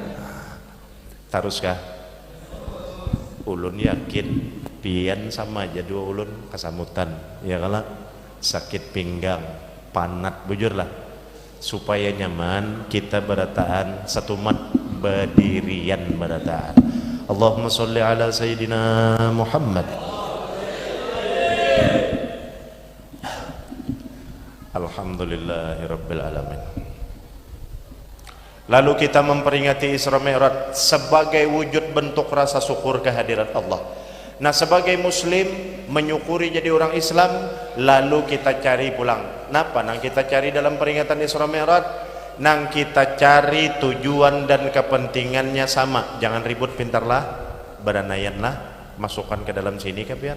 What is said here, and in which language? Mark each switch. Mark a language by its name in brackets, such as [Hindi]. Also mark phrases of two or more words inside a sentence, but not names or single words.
[Banjar] Terus kah ulun yakin pian sama aja dua ulun kesamutan ya, kalau sakit pinggang panat bujur lah, supaya nyaman kita berataan satu mat berdirian berataan. [Arabic] اللهم صل على سيدنا محمد. الحمد لله رب العالمين. [Banjar] Lalu kita memperingati Isra Mi'raj sebagai wujud bentuk rasa syukur kehadirat Allah. Nah, sebagai muslim menyukuri jadi orang Islam, lalu kita cari pulang. Napa nang kita cari dalam peringatan Isra Mi'raj? Nang kita cari tujuan dan kepentingannya sama. Jangan ribut, pintarlah, beranayanlah, masukkan ke dalam sini kapian.